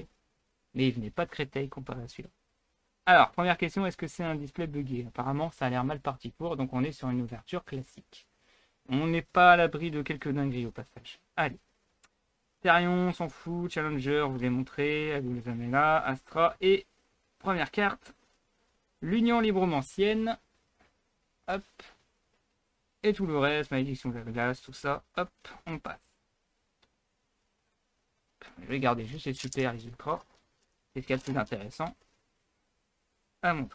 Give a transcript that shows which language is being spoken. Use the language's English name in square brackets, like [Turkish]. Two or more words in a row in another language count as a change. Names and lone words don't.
[French] Mais il venait pas de Créteil comparé à celui-là. Alors, première question, est-ce que c'est un display buggé? Apparemment, ça a l'air mal parti pour, donc on est sur une ouverture classique. On n'est pas à l'abri de quelques dingueries au passage. Allez. Therion, on s'en fout. Challenger, vous l'ai montré. Agulzamela, Astra. Et première carte. L'Union Libromancienne. Hop. Et tout le reste. Malédiction de la glace, tout ça. Hop, on passe. Je vais garder juste les super, les ultras. C'est ce qu'il y a de plus intéressant à montrer.